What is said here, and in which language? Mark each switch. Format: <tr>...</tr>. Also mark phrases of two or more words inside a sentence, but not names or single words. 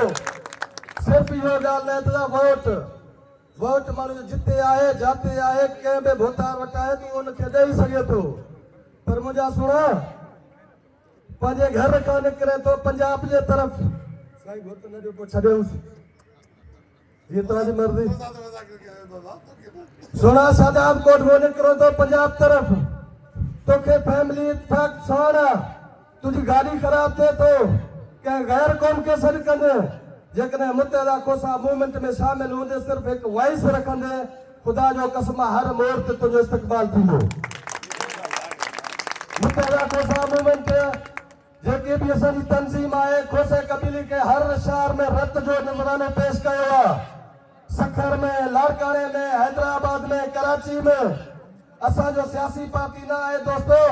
<sd>सिर्फ इहो ॻाल्हि न त वोट माण्हू जिते आहे जाते आहे कंहिं बि भोतार वटाए तूं उनखे ॾेई सघे थो पर मुंहिंजा सुणा पंहिंजे घर खां निकिरे थो पंजाब जे तरफ़ साईं घोट न ॾियो पोइ छॾियोसि जीअं तव्हांजी मर्ज़ी। सुणा शादात कोट में निकिरो थो पंजाब तरफ़ तोखे फैमिली इत्तेफ़ाक साण तुझी गाड़ी खराब थे तो क्या गैर कौम के सर कंदे जेकॾहिं मुत्तहिदा खोसा मूवमेंट में शामिल हूंदे सिर्फ एक वॉइस रखंदे खुदा जो कसम हर मोड़ ते तुझो इस्तक़बाल थींदो। मुत्तहिदा खोसा मूवमेंट जेके भी असांजी तंज़ीम आहे खोसे कबीले के हर शहर में रत जो नज़रानो पेश कयो आहे। सखर में लाड़काने में हैदराबाद में कराची में असांजो सियासी पार्टी न आहे दोस्तों।</sd>